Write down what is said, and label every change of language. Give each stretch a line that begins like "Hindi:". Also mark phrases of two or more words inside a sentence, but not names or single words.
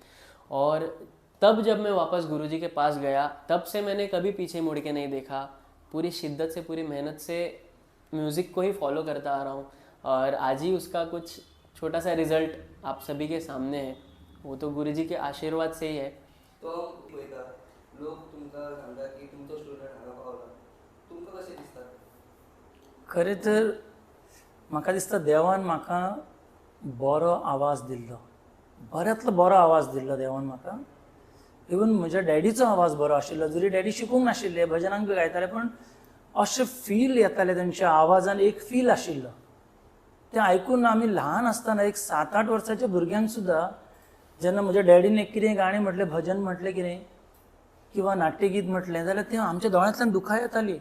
Hindi: और तब जब मैं वापस गुरुजी के पास गया तब से मैंने कभी पीछे मुड़ के नहीं देखा, पूरी शिद्दत से पूरी मेहनत से म्यूज़िक को ही फॉलो करता आ रहा हूँ और आज ही उसका कुछ छोटा सा रिजल्ट आप सभी के सामने है। वो तो गुरुजी के आशीर्वाद से ही है।
Konkani: तो वयता लोक तुमकां सांगता की तुमचो स्टुडंट हांगा पावला, तुमकां कशें दिसता? खरें तर म्हाका दिसता देवान म्हाका बरो आवाज दिल्लो, बऱ्यांतलो बरो आवाज दिल्लो देवान म्हाका। इवन म्हज्या डॅडीचो आवाज बरो आशिल्लो, जरी डॅडी शिकूंक नाशिल्ले, भजनांक बी गायताले, पण अशें फील येतालें तेंच्या आवाजान, एक फील आशिल्लो तें आयकून आमी ल्हान आसतना एक 7-8 वर्साच्या भुरग्यांक सुद्दां जेन्ना म्हज्या डॅडीन एक कितें गाणें म्हटलें, भजन म्हटलें कितें किंवा नाट्यगीत म्हटलें जाल्यार तें आमच्या दोळ्यांतल्यान दुखां येतालीं।